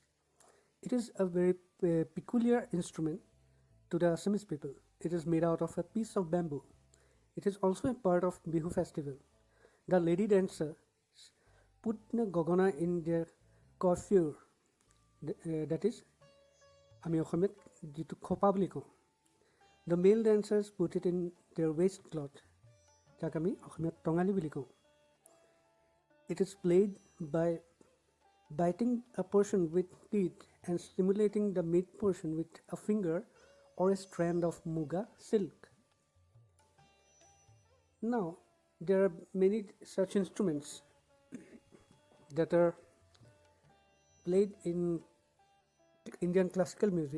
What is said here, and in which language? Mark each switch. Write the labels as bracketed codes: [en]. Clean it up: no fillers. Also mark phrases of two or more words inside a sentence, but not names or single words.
[en] It is a very peculiar instrument to the Assamese people. It is made out of a piece of bamboo. It is also a part of Bihu festival. The lady dancers put the gagana in their coiffure, that is, [as] আমি অসমীয়াত যিটো খোপা বুলি কওঁ. [en] The male dancers put it in their waistcloth, [as] যাক আমি অসমীয়াত টঙালি বুলি কওঁ. [en] It is played by biting a portion with teeth and stimulating the mid portion with a finger or a strand of muga silk. Now, there are many such instruments that are played in Indian classical music.